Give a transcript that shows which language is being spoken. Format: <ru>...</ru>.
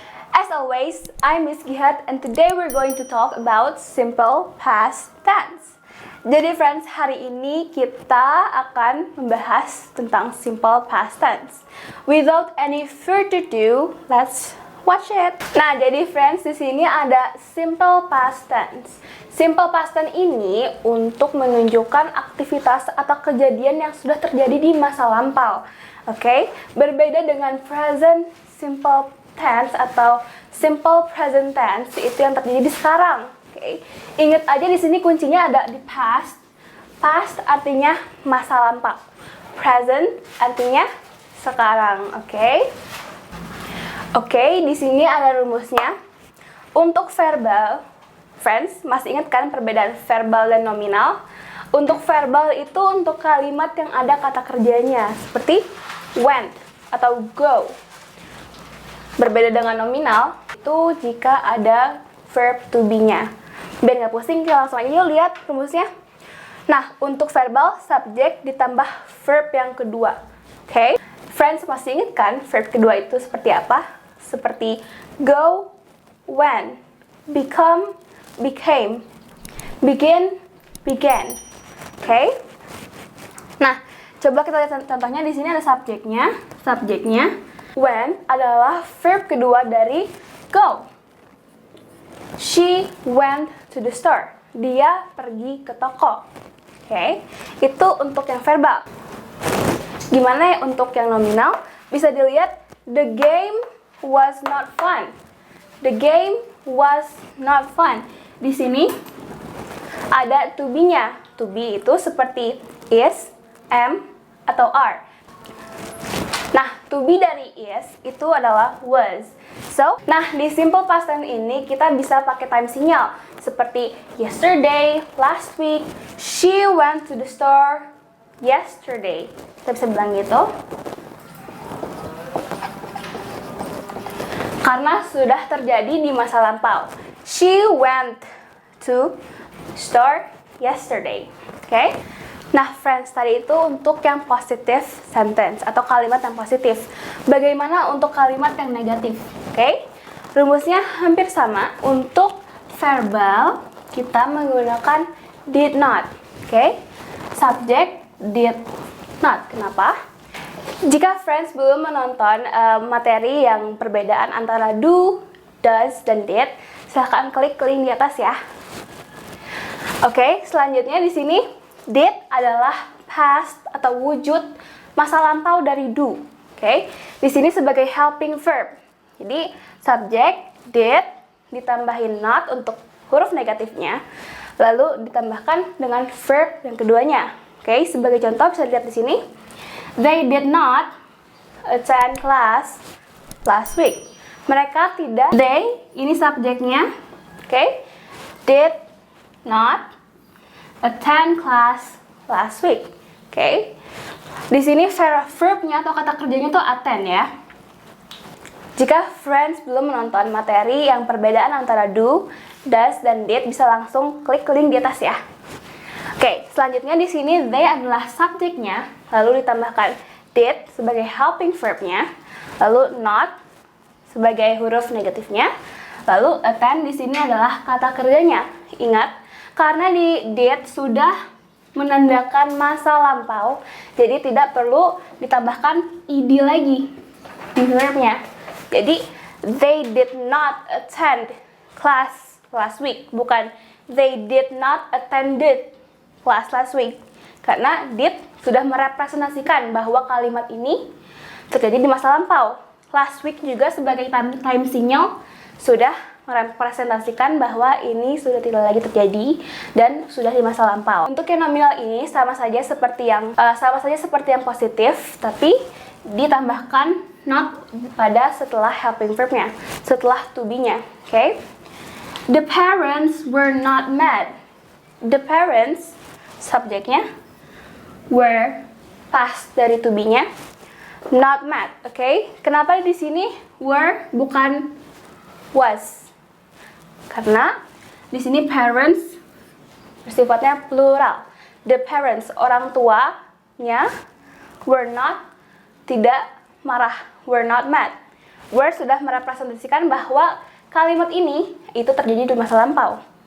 <en>As always, I'm Miss Gihat and today we're going to talk about simple past tense.</en> <id>Jadi friends, hari ini kita akan membahas tentang simple past tense.</id> <en>Without any further ado, let's watch it.</en> <id>Nah, jadi friends, di sini ada simple past tense. Simple past tense ini untuk menunjukkan aktivitas atau kejadian yang sudah terjadi di masa lampau. Oke, berbeda dengan present simple tense atau simple present tense, itu yang terjadi di sekarang. Oke, ingat aja di sini kuncinya ada di past. Past artinya masa lampau. Present artinya sekarang. Oke, di sini ada rumusnya. Untuk verbal, friends, masih ingat kan perbedaan verbal dan nominal? Untuk verbal itu untuk kalimat yang ada kata kerjanya, seperti went atau go. Berbeda dengan nominal, itu jika ada verb to be-nya. Biar nggak pusing, kita langsung aja yuk lihat rumusnya. Nah, untuk verbal, subjek ditambah verb yang kedua. Oke, friends, masih ingat kan verb kedua itu seperti apa?</id> <en>Seperti go, went, become, became, begin, began.</en> <id>Oke. Nah, coba kita lihat contohnya. Di sini ada subjeknya. Subjeknya went adalah verb kedua dari go.</id> <en>She went to the store.</en> <id>Dia pergi ke toko.</id> <en>Oke.</en> <id>Itu untuk yang verbal. Gimana ya untuk yang nominal? Bisa dilihat,</id> <en>the game was not fun. The game was not fun.</en> <id>Di sini ada to be-nya. To be itu seperti is, am, atau are. Nah, to be dari is itu adalah was. So, nah di simple past tense ini kita bisa pakai time sinyal seperti yesterday, last week,</id> <en>she went to the store yesterday.</en> <id>Kita bisa bilang gitu. Karena sudah terjadi di masa lampau.</id> <en>She went to store yesterday.</en> <id>Oke? Nah, friends, tadi itu untuk yang positive sentence atau kalimat yang positif. Bagaimana untuk kalimat yang negatif? Oke? Rumusnya hampir sama. Untuk verbal, kita menggunakan did not. Oke? Subject did not. Kenapa? Jika friends belum menonton materi yang perbedaan antara do, does, dan did, silahkan klik link di atas ya. Oke, selanjutnya di sini did adalah past atau wujud masa lampau dari do. Oke, di sini sebagai helping verb. Jadi subject did ditambahin not untuk huruf negatifnya, lalu ditambahkan dengan verb yang keduanya. Oke, sebagai contoh bisa dilihat di sini.</id> <en>They did not attend class last week.</en> <id>Mereka tidak.</id> <en>They</en> <id>ini subjeknya. Oke,</id> <en>did not attend class last week.</en> <id>Oke. Di sini verbnya atau kata kerjanya itu attend ya. Jika friends belum menonton materi yang perbedaan antara do, does, dan did, bisa langsung klik link di atas ya. Oke, selanjutnya di sini they adalah subjeknya, lalu ditambahkan did sebagai helping verbnya, lalu not sebagai huruf negatifnya, lalu attend di sini adalah kata kerjanya. Ingat, karena di did sudah menandakan masa lampau, jadi tidak perlu ditambahkan ed lagi di verbnya.</id> <en>Jadi, they did not attend class last week, bukan they did not attended class last week.</en> <id>Karena did sudah merepresentasikan bahwa kalimat ini terjadi di masa lampau. Last week juga sebagai time sinyal sudah merepresentasikan bahwa ini sudah tidak lagi terjadi dan sudah di masa lampau. Untuk yang nominal ini sama saja seperti yang positif, tapi ditambahkan not pada setelah helping verbnya, setelah to be-nya. Oke?</id> <en>The parents were not mad. The parents subjeknya, were past dari to be-nya, not mad.</en> <id>Oke? Kenapa di sini were bukan was? Karena di sini parents bersifatnya plural.</id> <en>The parents,</en> <id>orang tuanya,</id> <en>were not, tidak marah. Were not mad.</en> <id>Were sudah merepresentasikan bahwa kalimat ini itu terjadi di masa lampau.</id>